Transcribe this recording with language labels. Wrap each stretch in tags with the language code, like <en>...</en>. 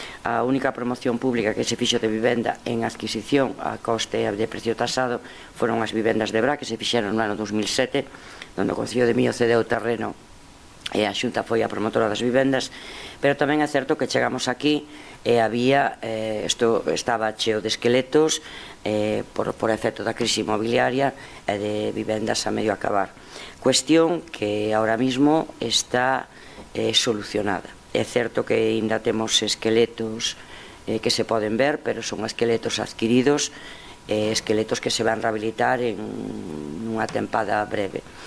<gl>A única promoción pública que se fixo de vivenda en adquisición a coste de precio tasado foron as vivendas de Bra que se fixeron no ano 2007, onde o Concello de Miño cedeu terreno e a Xunta foi a promotora das vivendas, pero tamén é certo que chegamos aquí e había, isto estaba cheo de esqueletos por efecto da crise inmobiliaria e de vivendas a medio acabar.</gl> <es>Cuestión que ahora mismo está solucionada.</es> <gl>É certo que ainda temos esqueletos que se poden ver, pero son esqueletos adquiridos, esqueletos que se van rehabilitar en unha tempada breve.</gl>